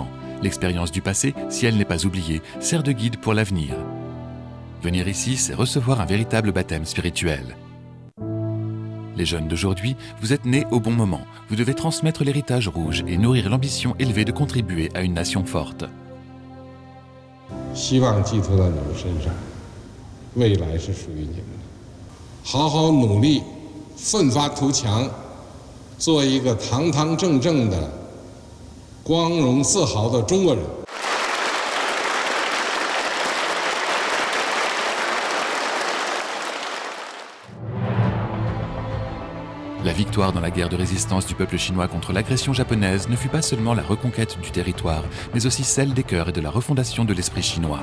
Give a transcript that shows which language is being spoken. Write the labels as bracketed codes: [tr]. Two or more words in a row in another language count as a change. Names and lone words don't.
[fr] L'expérience du passé, si elle n'est pas oubliée, sert de guide pour l'avenir. Venir ici, c'est recevoir un véritable baptême spirituel. Les jeunes d'aujourd'hui, vous êtes nés au bon moment. Vous devez transmettre l'héritage rouge et nourrir l'ambition élevée de contribuer à une nation forte. [zh] 希望寄托到你们身上，未来是属于你们的。好好努力，奋发图强。做一个堂堂正正的、光荣自豪的中国人。 [fr] La victoire dans la guerre de résistance du peuple chinois contre l'agression japonaise ne fut pas seulement la reconquête du territoire, mais aussi celle des cœurs et de la refondation de l'esprit chinois.